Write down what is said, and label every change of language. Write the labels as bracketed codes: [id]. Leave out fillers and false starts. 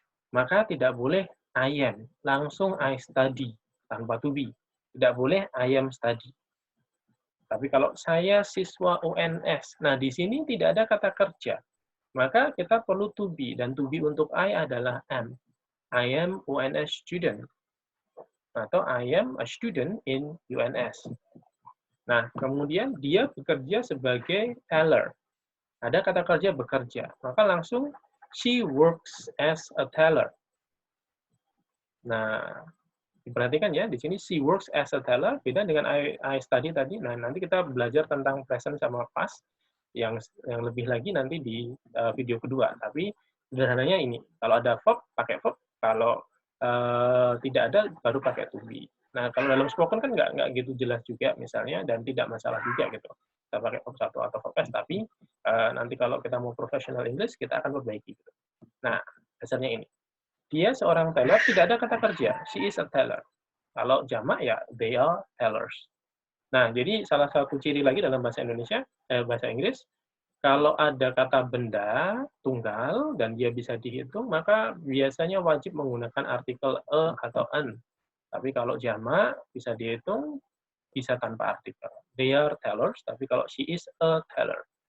[id] Maka tidak boleh I am, langsung I study, tanpa to be. Tidak boleh I am study. Tapi kalau saya siswa UNS, nah di sini tidak ada kata kerja. Maka kita perlu to be, dan to be untuk I adalah am. [en] I am UNS student. Atau I am a student in UNS. [id] Nah, kemudian dia bekerja sebagai teller. Ada kata kerja bekerja. [en] Maka langsung she works as a teller. [id] Nah, diperhatikan ya, di sini she works as a teller, beda dengan I study tadi. Nah, nanti kita belajar tentang present sama past, yang lebih lagi nanti di video kedua. Tapi sederhananya ini, kalau ada verb, pakai verb. Kalau tidak ada, baru pakai to be. Nah, kalau dalam spoken kan nggak gitu jelas juga misalnya, dan tidak masalah juga gitu. Kita pakai verb 1 atau verb S, tapi nanti kalau kita mau professional English, kita akan perbaiki. Gitu. Nah, dasarnya ini. Dia seorang teller, tidak ada kata kerja. [en] She is a teller. [id] Kalau jamak ya they are tellers. Nah, jadi salah satu ciri lagi dalam bahasa Indonesia, bahasa Inggris, kalau ada kata benda tunggal dan dia bisa dihitung, maka biasanya wajib menggunakan artikel a atau an. Tapi kalau jamak bisa dihitung, bisa tanpa artikel. [en] They are tellers, tapi kalau she is a teller.